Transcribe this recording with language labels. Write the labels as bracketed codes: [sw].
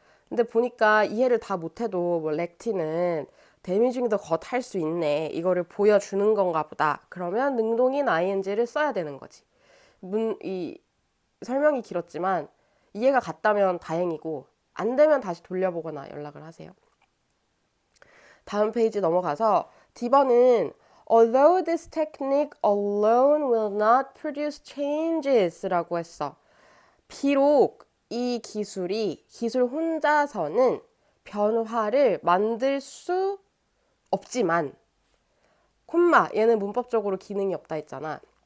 [ko] 근데 보니까 이해를 다 못해도 렉틴은 데미징 더 겉 할 수 있네. 이거를 보여주는 건가 보다. 그러면 능동인 ing를 써야 되는 거지. 이 설명이 길었지만 이해가 갔다면 다행이고 안 되면 다시 돌려보거나 연락을 하세요. 다음 페이지 넘어가서 D번은 [en] Although this technique alone will not produce changes [ko] 라고 했어. 비록 이 기술 혼자서는 변화를 만들 수 없지만 얘는 문법적으로 기능이 없다 했잖아.